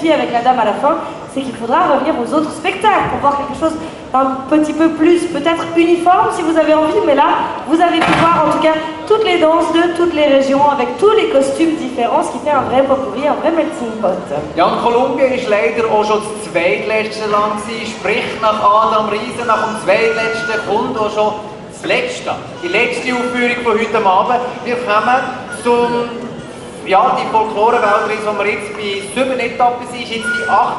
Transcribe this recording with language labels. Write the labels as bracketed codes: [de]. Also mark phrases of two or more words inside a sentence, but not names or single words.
[fr] avec la dame à la fin, c'est qu'il faudra revenir aux autres spectacles pour voir quelque chose un petit peu plus, peut-être uniforme si vous avez envie, mais là, vous avez pu voir en tout cas toutes les danses de toutes les régions avec tous les costumes différents, ce qui fait un vrai potpourri, un vrai [en] melting pot. [de] Ja, und Kolumbien ist leider auch schon das zweitletzte Land gewesen, sprich nach Adam Riese, nach dem zweitletzten kommt auch schon das letzte. Die letzte Aufführung von heute Abend. Wir kommen zum, ja, die Folklore-Weltreise, die wir jetzt bei 7 Etappen sind, ist jetzt die 8.